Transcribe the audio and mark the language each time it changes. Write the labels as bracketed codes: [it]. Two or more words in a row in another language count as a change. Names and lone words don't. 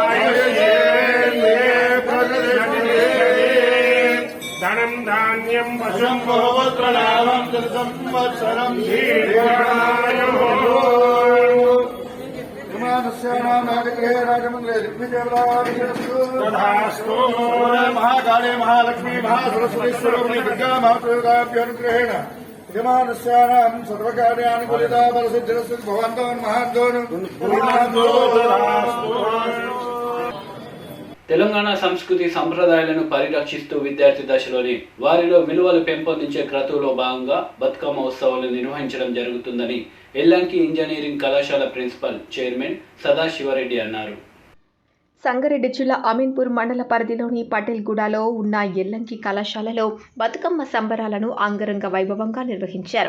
[sa] धनं धान्यं पशुं बहुपुत्रलाभं संवत्सरं तथास्तु महाकाले महालक्ष्मी महासरस्वती स्वरूपिणी दुर्गा महाप्रयोगाभ्यनुग्रहेण यजमानस्यानां सर्वकार्यानुकूलिता बलसिद्धिरस्तु भवन्तः महाद्योनु [te] తెలంగాణ సంస్కృతి సంప్రదాయాలను పరిరక్షిస్తూ విద్యార్థి దశలోని వారిలో విలువలు పెంపొందించే క్రతువులో భాగంగా బతుకమ్మ ఉత్సవాలు నిర్వహించడం జరుగుతుందని ఎల్లంకి ఇంజనీరింగ్ కళాశాల ప్రిన్సిపల్ చైర్మన్ సదాశివరెడ్డి అన్నారు. సంగారెడ్డి జిల్లా అమీన్పూర్ మండల పరిధిలోని పటేల్గూడలో ఉన్న ఎల్లంకి కళాశాలలో బతుకమ్మ సంబరాలను అంగరంగ వైభవంగా నిర్వహించారు.